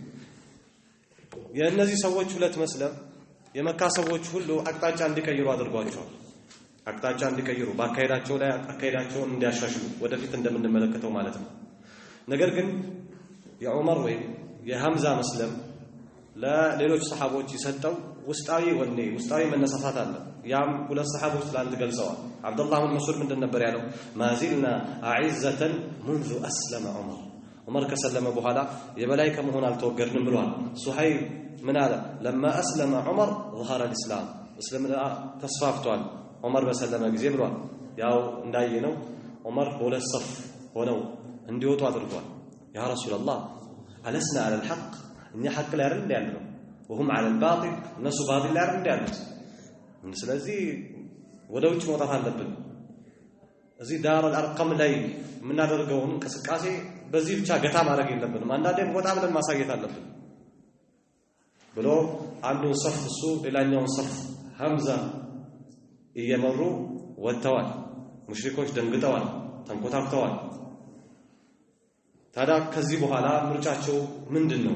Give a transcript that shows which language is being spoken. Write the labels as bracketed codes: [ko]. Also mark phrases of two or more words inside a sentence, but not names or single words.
[am] የእነዚህ ሰዎች ሁለት መስለም የመካ ሰዎች ሁሉ አቅጣጫ እንዲቀይሩ አድርጓቸዋል። አቅጣጫ እንዲቀይሩ በአካሄዳቸው ላይ አካሄዳቸውን እንዲያሻሽሉ ወደፊት እንደምንመለከተው ማለት ነው። ነገር ግን የዑመር ወይ የሐምዛ መስለም ለሌሎች ሰሃቦች ይሰጠው ውስጣዊ ወኔ ውስጣዊ መነሳሳት አለ። ያም ሁለት ሰሃቦች ላንተ ገልጸዋል። አብዱላህ ኢብኑ መስዑድ ምንድን ነበር ያለው? [ar] ما زلنا أعزة منذ أسلم عمر [am] ዑመር ከሰለመ በኋላ የበላይ ከመሆን አልተወገድንም ብሏል። ሱሀይብ ምን አለ? [ar] لما اسلم عمر ظهر الاسلام [am] እስልምና ተስፋፍቷል ዑመር በሰለመ ጊዜ ብሏል። ያው እንዳየነው ዑመር በሁለት ሰፍ ሆነው እንዲወጡ አድርጓል። [ar] يا رسول الله ألسنا على الحق [am] እኛ ሐቅ ላይ አይደል ያለው [ar] وهم على الباطل [am] እነሱ ባጢል ላይ አይደል ያሉት። ስለዚህ ወደ ውጭ መውጣት አለብን። እዚህ ዳር አልአርቀም ላይ የምናደርገውን እንቅስቃሴ በዚህ ብቻ ገታ ማድረግ የለብንም። አንዳንዴም ወጣ ብለን ማሳየት አለብን ብሎ አንዱን ሰፍ እሱ ሌላኛውን ሰፍ ሐምዛ እየመሩ ወጥተዋል። ሙሽሪኮች ደንግጠዋል፣ ተንኮታክተዋል። ታዲያ ከዚህ በኋላ ምርጫቸው ምንድነው?